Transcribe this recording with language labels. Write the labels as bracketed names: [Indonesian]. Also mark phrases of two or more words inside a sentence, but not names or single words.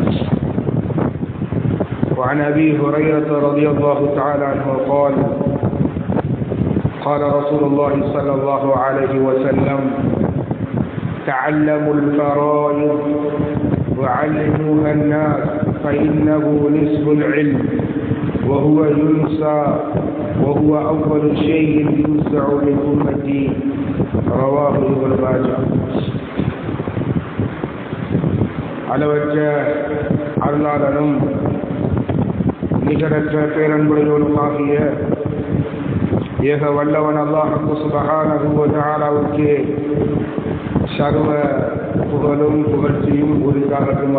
[Arabic] وعن أبي هريرة رضي الله تعالى عنه قال قال رسول الله صلى الله عليه وسلم تعلموا الفرائض وعلموها الناس فإنه نصف العلم وهو ينسى وهو أول شيء ينسع لأمتي رواه ابن ماجه. [Tamil] அளவற்ற அருளாளனும் நிகரற்ற பேரன்புடையோனுமாகிய ஏக வல்லவன் [Arabic] الله سبحانه [Tamil] வ தஆலாவுக்கு சர்வ புகழும் புகழ்ச்சியும் உரித்தாகட்டும்.